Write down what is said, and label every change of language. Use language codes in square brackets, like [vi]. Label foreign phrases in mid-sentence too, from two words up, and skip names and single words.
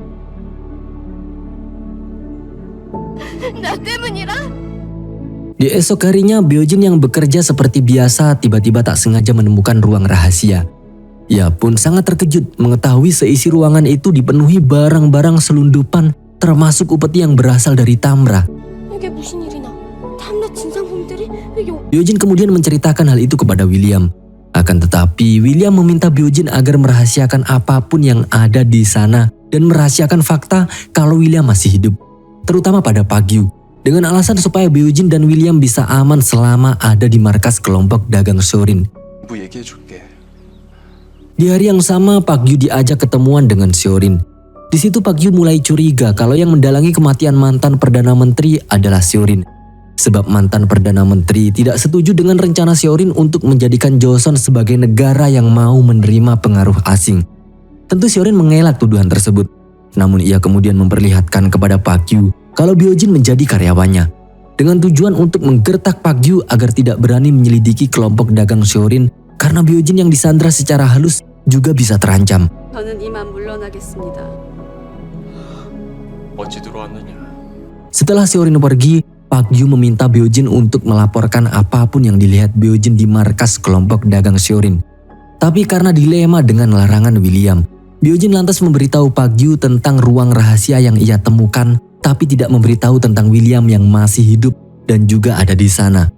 [id] Di esok harinya, Beojin yang bekerja seperti biasa tiba-tiba tak sengaja menemukan ruang rahasia. Ia pun sangat terkejut mengetahui seisi ruangan itu dipenuhi barang-barang selundupan termasuk upeti yang berasal dari Tamra. [ko] 이게 무슨 일이나? 탐라 진상품들이 [id] Beojin kemudian menceritakan hal itu kepada William. Akan tetapi, William meminta Beojin agar merahasiakan apapun yang ada di sana dan merahasiakan fakta kalau William masih hidup, terutama pada Pak Gyu, dengan alasan supaya Beojin dan William bisa aman selama ada di markas kelompok dagang Seorin. [ko] 뭐 얘기해줄게. [id] Di hari yang sama, Pak Gyu diajak ketemuan dengan Seorin. Di situ Pak Gyu mulai curiga kalau yang mendalangi kematian mantan Perdana Menteri adalah Seorin. Sebab mantan Perdana Menteri tidak setuju dengan rencana Seorin untuk menjadikan Joseon sebagai negara yang mau menerima pengaruh asing. Tentu Seorin mengelak tuduhan tersebut. Namun ia kemudian memperlihatkan kepada Pak Gyu kalau Beojin menjadi karyawannya, dengan tujuan untuk menggertak Pak Gyu agar tidak berani menyelidiki kelompok dagang Seorin karena Beojin yang disandra secara halus juga bisa terancam. [ko] 저는 이만 물러나겠습니다. 어찌 들어왔느냐? [id] Setelah Seorin pergi, Pak Gyu meminta Byojin untuk melaporkan apapun yang dilihat Byojin di markas kelompok dagang Shorin. Tapi karena dilema dengan larangan William, Byojin lantas memberitahu Pak Gyu tentang ruang rahasia yang ia temukan, tapi tidak memberitahu tentang William yang masih hidup dan juga ada di sana.